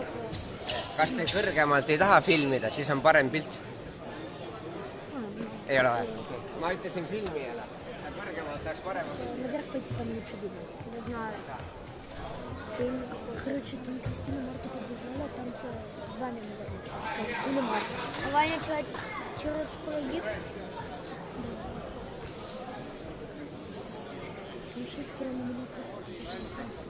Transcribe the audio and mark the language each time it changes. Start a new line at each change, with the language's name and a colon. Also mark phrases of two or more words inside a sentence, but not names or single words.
Estonian: kas te kõrgemalt ei taha filmida, siis on parem pilt? Ei ole vaja? Ma ütlesin filmi jälle. Kõrgemalt saaks parema pildi.
Russian: Наверх пойти там лучше видно. Не знаю. Фильм, короче, там Кристина Марта побежала, там Ваня, наверное, сейчас. Или Марта. А Ваня через погиб? Слушай, скоро на меня просто...